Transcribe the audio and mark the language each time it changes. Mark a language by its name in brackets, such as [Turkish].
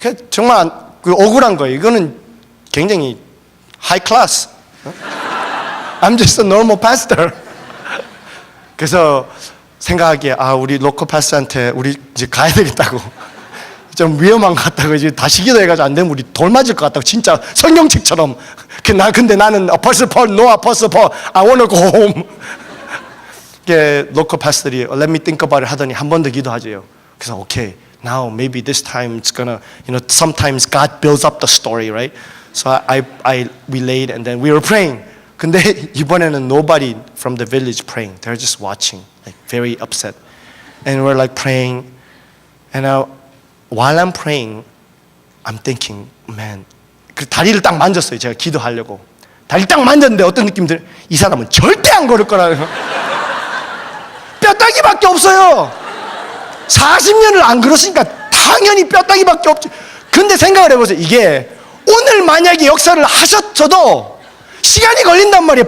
[Korean] 정말 억울한 거예요. 이거는 굉장히 하이 클래스. [English] I'm just a normal pastor. [Korean] 그래서 생각하기에 우리 로컬 파스터한테 우리 이제 가야 되겠다고. 좀 위험한 것 같다고. 이제 다시 기도해가지고 안 되면 우리 돌 맞을 것 같다고. 진짜 성경책처럼. 근데 나는 [English] Apostle Paul, no Apostle Paul, I want to go home. [Korean] 로컬 파스터들이 [English] Let me think about it [Korean] 하더니 한 번 더 기도하죠. 그래서 [English] okay, now maybe this time it's gonna, sometimes God builds up the story, right? So we laid and then we were praying. [Korean] 근데 이번에는 [English] nobody from the village praying. They're just watching, like very upset. And we're like praying. And while I'm praying, I'm thinking, man. [Korean] 그 다리를 딱 만졌어요. 제가 기도하려고. 다리 딱 만졌는데 어떤 느낌 들어요? 이 사람은 절대 안 걸을 거라고. 뼈다귀밖에 없어요. 40년을 안 걸었으니까 당연히 뼈다귀밖에 없지. 근데 생각을 해보세요. 이게 오늘 만약에 역사를 하셨어도 시간이 걸린단 말이에요.